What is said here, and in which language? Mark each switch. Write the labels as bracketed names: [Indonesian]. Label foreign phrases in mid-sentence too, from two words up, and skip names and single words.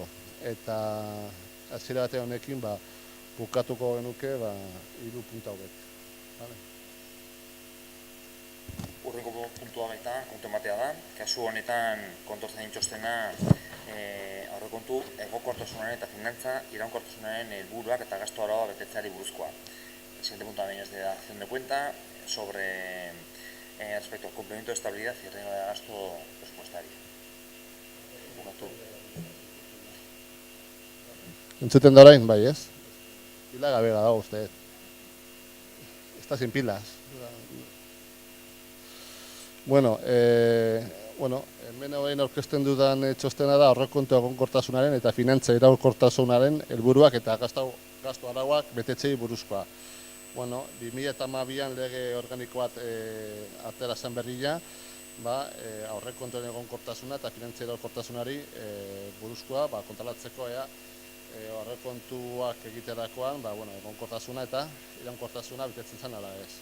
[Basque] Eta, hasiera bate honekin, bukatuko genuke, 3 puntu hauek. Urrengo puntua baita, kontu ematea da. Kasu honetan kontortzen txostena aurrekontu egokortasunaren eta finantza iraunkortasunaren helburuak eta gastu araua betetzeari buruzkoa. [Spanish] El siguiente punto también es de dación de cuenta sobre respecto al complemento de estabilidad y regla de gasto presupuestario. [Basque] Entzuten da orain, bai, ez? Pila gabe dago uste. [Spanish] Está sin pilas. [Basque] Hemen orain aurkezten dudan txostena da aurrekontu egonkortasunaren eta finantza iraunkortasunaren helburuak eta gastu arauak betetzei buruzkoa. 2012an lege organiko bat atera zen berria, aurrekontuen egonkortasuna eta finantziero egonkortasunari buruzkoa kontrolatzeko aurrekontuak egiterakoan egonkortasuna eta iraunkortasuna betetzen zen ala ez.